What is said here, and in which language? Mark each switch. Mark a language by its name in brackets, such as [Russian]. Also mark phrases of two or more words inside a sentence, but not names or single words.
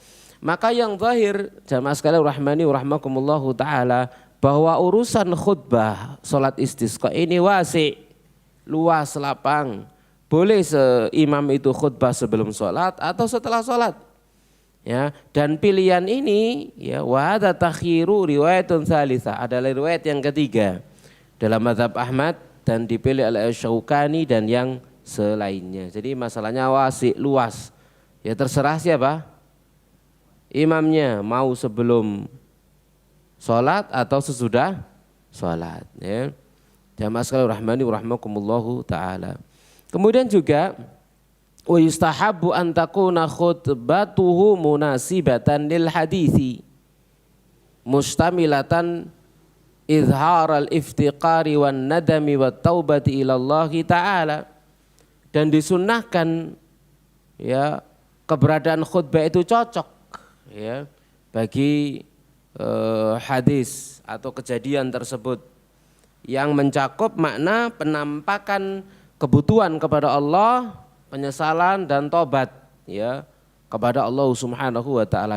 [Indonesian] Maka yang zahir jamaah sekalian [Arabic] رحمني ورحمكم الله تعالى, [Indonesian] bahwa urusan khutbah salat istisqa ini wasi, luas, lapang. Boleh imam itu khutbah sebelum salat atau setelah salat. Ya, dan pilihan ini ya [Arabic] وهذا تخيير رواية ثالثة, [Indonesian] adalah riwayat yang ketiga dalam mazhab Ahmad dan dipilih oleh Syaukani dan yang selainnya. Jadi masalahnya wasi, luas. Ya terserah siapa? Imamnya mau sebelum salat atau sesudah salat, ya. Jamaah sekalian [Arabic] رحمني ورحمكم الله تعالى. Kemudian juga ويستحب أن تكون خطبته مناسبة للحادث مشتملة إظهار الافتقار والندم والتوبة إلى الله تعالى, [Indonesian] dan disunnahkan ya keberadaan khutbah itu cocok ya bagi hadis atau kejadian tersebut yang mencakup makna penampakan kebutuhan kepada Allah, penyesalan dan tobat ya kepada Allah [Arabic] سبحانه وتعالى.